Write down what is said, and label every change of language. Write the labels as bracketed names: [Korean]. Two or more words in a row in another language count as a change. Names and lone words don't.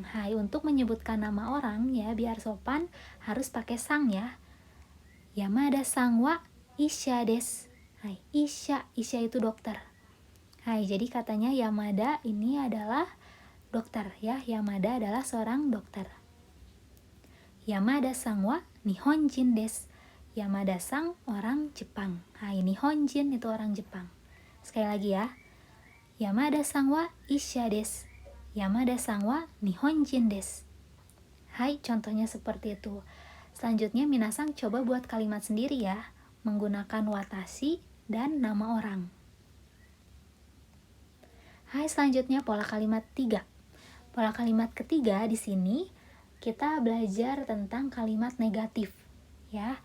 [Indonesian] Hai, untuk menyebutkan nama orang ya biar sopan harus pakai sang ya. [Japanese] 山田さんは医者です. [Indonesian] Hai, Isha itu dokter. Hai, jadi katanya Yamada ini adalah dokter ya. Yamada adalah seorang dokter. [Japanese] 山田さんは日本人です. [Indonesian] Yamada sang orang Jepang. Hai, Nihonjin itu orang Jepang. Sekali lagi ya. [Japanese] 山田さんは医者です. 山田さんは日本人です. [Indonesian] Hai, contohnya seperti itu. Selanjutnya minasang coba buat kalimat sendiri ya, menggunakan watashi dan nama orang. Hai, selanjutnya pola kalimat 3. Pola kalimat ketiga di sini kita belajar tentang kalimat negatif ya.